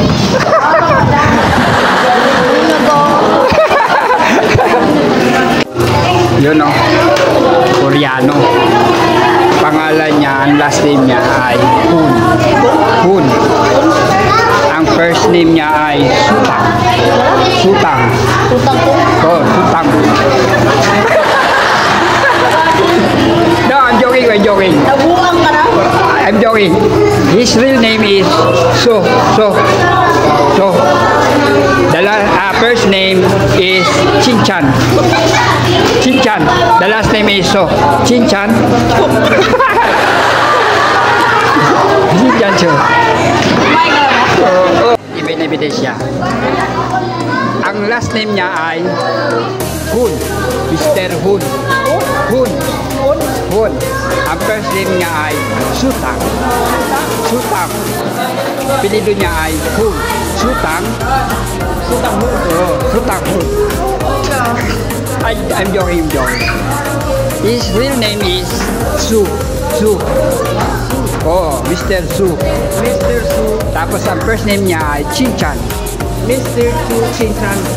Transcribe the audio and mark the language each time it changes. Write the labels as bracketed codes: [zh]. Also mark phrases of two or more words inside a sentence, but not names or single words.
[tl] Yun o, Koreano. Pangalan niya, ang [en] last name [tl] niya ay Hun. Ang [en] first name [tl] niya ay Sutang. Oh, Sutang. [en] No, I'm joking. I'm joking. His real name is So. The first name is Chinchan. The last name is So. Chinchan. Chinchan. [tl] Ibinibigay siya. Ang [en] last name [tl] niya ay Hun. Mr. Hun. Ang [en] first name [tl] niya ay Sutang. Pilido niya ay Hun. Sutang Hun. [en] I'm joking. His real name is Su. Oh, Mr. Su. [tl] Tapos ang [en] first name [tl] niya ay Chinchan. Mr. Chu Chinchan.